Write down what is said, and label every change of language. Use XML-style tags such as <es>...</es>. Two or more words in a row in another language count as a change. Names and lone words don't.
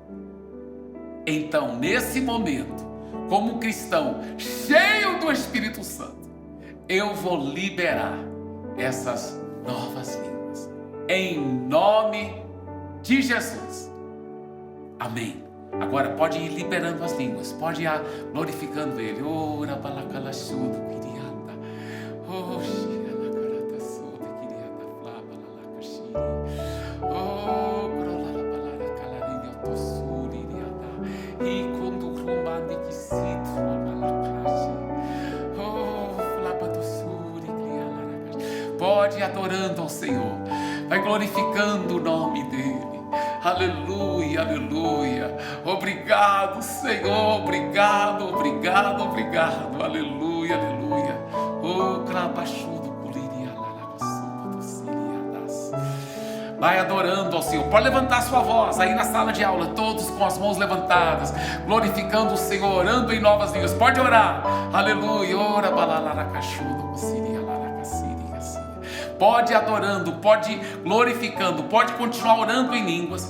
<pt>Então, nesse momento, como cristão cheio do Espírito Santo, eu vou liberar essas novas línguas. Em nome de Jesus. Amém. Agora pode ir liberando as línguas, pode ir glorificando Ele. Ora balacalachudo, quirianda. Oh, xira na carata suda, quirianda, flava la lacaxiri. Oh, grola balara calarinha, tossuri, irianda. E quando rumbande que citro, balaclaxi. Oh, flapa tossuri, criala lacaxi. Pode ir adorando ao Senhor, vai glorificando o nome dEle. Aleluia, aleluia. Obrigado, Senhor. Obrigado, obrigado, obrigado. Aleluia, aleluia. Oh, clabachudo, culiria, larabassudo, dociliadas. Vai adorando ao Senhor. Pode levantar sua voz aí na sala de aula, todos com as mãos levantadas, glorificando o Senhor, orando em novas línguas. Pode orar. Aleluia. Ora, balalaracachudo, cuciria, laracaciri. Pode ir adorando, pode ir glorificando, pode continuar orando em línguas.</pt>